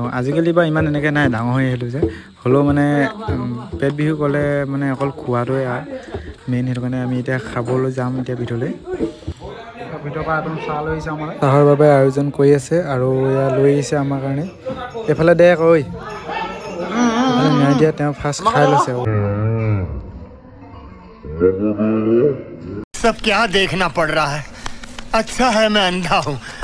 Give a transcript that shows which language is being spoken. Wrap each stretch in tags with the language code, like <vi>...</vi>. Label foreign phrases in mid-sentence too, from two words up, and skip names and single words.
<as>আজিকালি বাৰু ইমান এনেকৈ নাই, ডাঙৰ হৈ আহিলোঁ যে। হ'লেও মানে পেট বিহু ক'লে মানে অকল খোৱাটোৱে মেইন, সেইটো কাৰণে আমি এতিয়া খাবলৈ যাম এতিয়া ভিতৰলৈ। ভিতৰৰ পৰা একদম চাহ লৈ আহিছে আমাৰ, চাহৰ বাবে আয়োজন কৰি আছে। আৰু এয়া লৈ আহিছে আমাৰ কাৰণে। এইফালে দে কৈ ন্যায় দিয়া, তেওঁ ফাৰ্ষ্ট খাই লৈছে।</as> <hi>सब क्या देखना पड़ रहा है? अच्छा है मैं अंधा हूँ।</hi>